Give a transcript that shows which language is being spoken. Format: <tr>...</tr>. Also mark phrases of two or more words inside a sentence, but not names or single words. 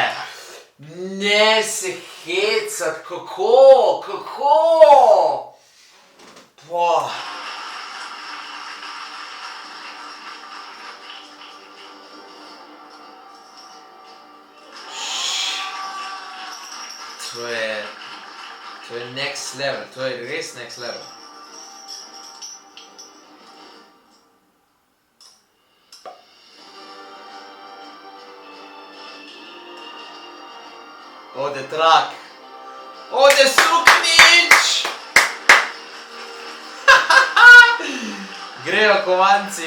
<sl>Ne se hecat, kako? To je</sl> <en>next level,</en> <sl>to je res</sl> <en>next level.</en> <sl>Ode trak. Ode suknič! Grejo kovanci.</sl>